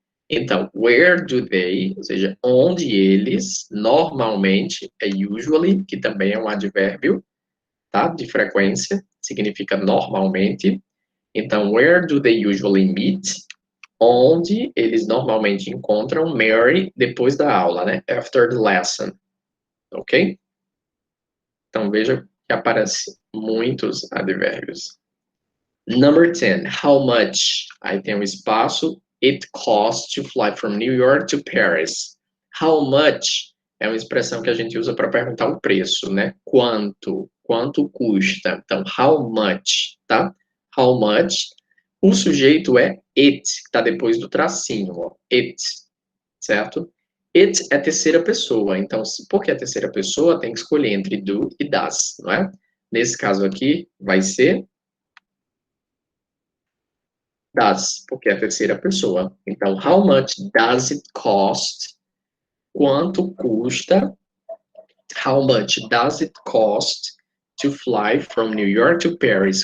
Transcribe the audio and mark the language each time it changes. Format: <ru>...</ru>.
<pt>Então,</pt> <en>where do they,</en> <pt>ou seja, onde eles normalmente, é usually, que também é um advérbio, tá? De frequência, significa normalmente.</pt> <en>Então, where do they usually meet?</en> <pt>Onde eles normalmente encontram Mary depois da aula, né?</pt> <en>After the lesson.</en> <pt>Ok? Então, veja que aparece muitos advérbios.</pt> <en>Number 10, how much?</en> <pt>Aí tem um espaço.</pt> <en>It costs to fly from New York to Paris. How much</en> <pt>é uma expressão que a gente usa para perguntar o preço, né? Quanto? Quanto custa? Então,</pt> <en>how much,</en> <pt>tá?</pt> <en>How much.</en> <pt>O sujeito é it, que está depois do tracinho, ó. It, certo? It é terceira pessoa, então, porque é terceira pessoa, tem que escolher entre do e das, não é? Nesse caso aqui, vai ser does, porque é a terceira pessoa.</pt> <en>Então, how much does it cost?</en> <pt>Quanto custa?</pt> <en>How much does it cost to fly from New York to Paris?</en>